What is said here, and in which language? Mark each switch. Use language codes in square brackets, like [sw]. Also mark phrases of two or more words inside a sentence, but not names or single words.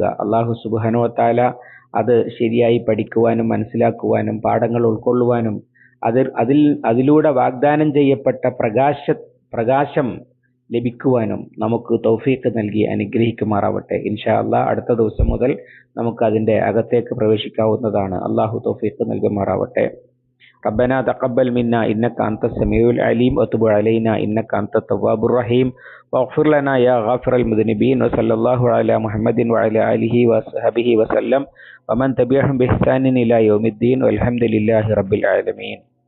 [ar] الله سبحانه وتعالى [ml] അത് ശരിയായി പഠിക്കുവാനും മനസ്സിലാക്കുവാനും പാഠങ്ങൾ ഉൾക്കൊള്ളുവാനും അതിലൂടെ വാഗ്ദാനം ചെയ്യപ്പെട്ട പ്രകാശം ലഭിക്കുവാനും നമുക്ക് തൗഫീഖ് നൽകി അനുഗ്രഹിക്കുമാറാവട്ടെ. [ar] إن شاء الله [ml] അടുത്ത ദിവസം മുതൽ നമുക്ക് അതിന്റെ അകത്തേക്ക് പ്രവേശിക്കാവുന്നതാണ്. അല്ലാഹു തൗഫീഖ് നൽകുമാറാവട്ടെ. [ar] ربنا تقبل منا إنك أنت السميع العليم وتب علينا إنك أنت التواب الرحيم واغفر لنا يا غافر المذنبين وصلى الله على محمد وعلى آله وصحبه وسلم ومن تبعهم بإحسان إلى يوم الدين والحمد لله رب العالمين.